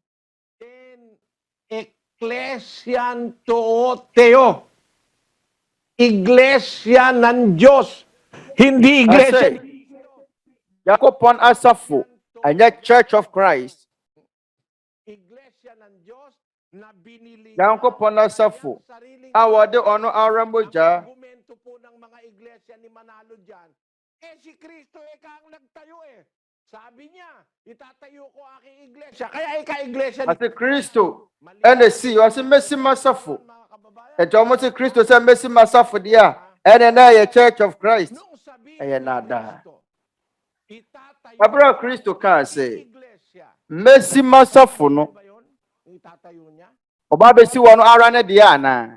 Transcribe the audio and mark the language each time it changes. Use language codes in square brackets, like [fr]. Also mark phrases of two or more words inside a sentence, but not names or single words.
[el] Ἐκκλησίαν τοῦ Θεοῦ [tl] iglesia ng Diyos. Hindi iglesia. [ak] Nyankopɔn asafo, ɛnyɛ Church of Christ. [tl] Iglesia ng Diyos na binili [ak] Nyankopɔn asafo, a wɔde ɔno ara mogya. [tl] argumento po ng mga iglesia ni Manalo dyan. Si Kristo ang nagtayo Sabi niya, itatayo ko aking iglesia. Kaya iglesia [ak] Ate Kristo, ɛna si, ɔse mesi masafo. Ɛnti ɔmo se Kristo sɛ mesi masafo deɛ a, ɛna na yɛ Church of Christ. Ɛyɛ nada. Abra Kristo kan sɛ, mesi masafo no. Ɔba besi wɔ no ara ne deɛ ana.